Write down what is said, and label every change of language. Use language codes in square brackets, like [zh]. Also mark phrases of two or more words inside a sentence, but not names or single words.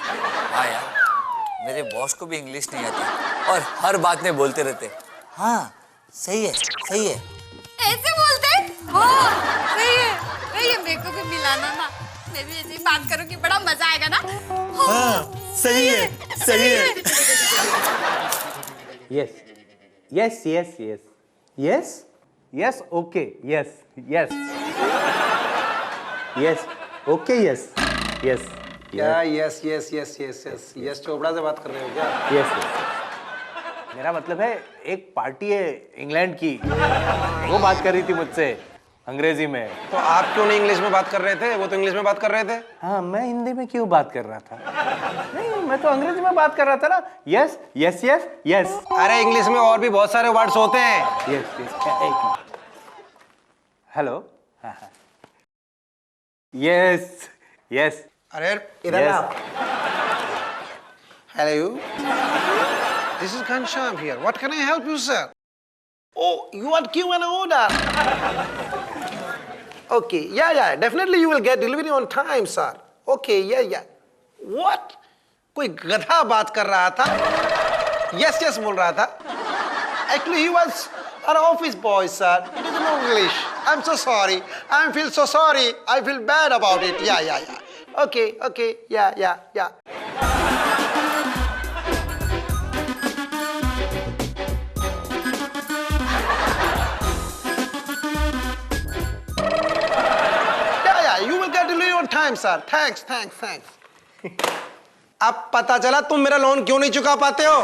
[hi] हाँ यार, मेरे बॉस को भी इंग्लिश नहीं आती और हर बात में बोलते रहते हाँ सही है सही है। ऐसे बोलते? हाँ सही है सही है। मेरे को भी मिलाना ना, मैं भी ऐसे ही बात करूंगी, बड़ा मजा आएगा ना। हाँ सही है सही है। [en] yes yes yes yes yes yes okay yes yes yes okay yes yes [hi] क्या [en] yes yes yes yes yes yes [hi] चोपड़ा से बात कर रहे हो क्या? [en] yes yes [hi] मेरा मतलब है एक पार्टी है इंग्लैंड की, वो बात कर रही थी मुझसे अंग्रेजी में। तो आप क्यों नहीं इंग्लिश में बात कर रहे थे? वो तो इंग्लिश में बात कर रहे थे। हाँ मैं हिंदी में क्यों बात कर रहा था? नहीं मैं तो अंग्रेजी में बात कर रहा था ना। [en] yes yes yes yes. [hi] अरे इंग्लिश में और भी बहुत सारे वर्ड्स होते हैं। [en] yes yes hello [hi] हाँ हाँ [en] yes yes. [hi] अरे इधर आओ। [en] hello, this is Ghanshyam here. what can I help you sir? Oh, you want give an order? Okay, yeah, definitely you will get delivery on time, sir. Okay, yeah. What? [hi] कोई गधा बात कर रहा था? Yes बोल रहा था. [en] Actually, he was an office boy, sir. He doesn't know English. I'm so sorry. I feel so sorry. I feel bad about it. Yeah. Okay, yeah. time sir. thanks. [hi] अब पता चला तुम मेरा लोन क्यों नहीं चुका पाते हो।